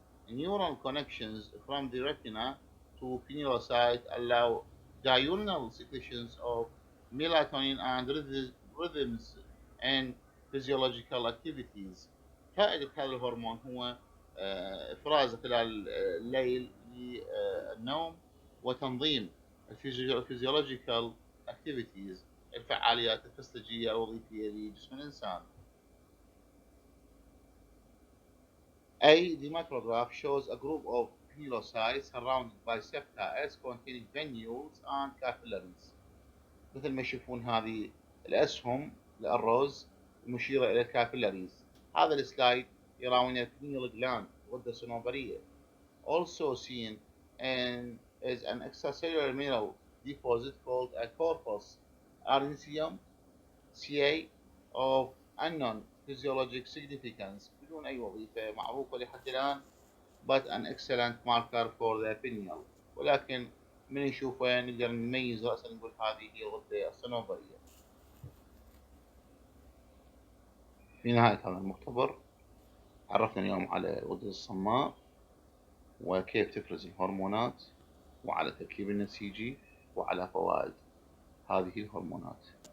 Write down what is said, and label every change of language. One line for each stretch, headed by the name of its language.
English: Neural connections from the retina to pinealocyte allow diurnal secretions of melatonin and rhythms and physiological activities.
Arabic: فائدة هذا الهرمون هو إفرازه خلال الليل للنوم وتنظيم الفيزيولوجيكال activities الفعاليات الفسيولوجية الوظيفية لجسم الإنسان. A.
English: The micrograph shows a group of pinealocytes surrounded by septa S containing venules and capillaries.
Arabic: مثل ما يشوفون هذه الأسهم الأروز المشيرة إلى الكابيلاريز. هذا السلايد يراوينا البينيال gland غدة صنوبرية.
English: Also seen and is an extracellular mineral deposit called a corpus argenteum Ca of unknown physiologic significance
Arabic: بدون أي وظيفة معروفة لحد الآن
English: but an excellent marker for the pineal.
Arabic: ولكن من نشوفه نقدر نميز رأسا نقول هذه هي الغدة الصنوبرية. في نهاية هذا المختبر عرفنا اليوم على الغدة الصماء وكيف تفرز الهرمونات وعلى تركيب النسيجي وعلى فوائد هذه الهرمونات.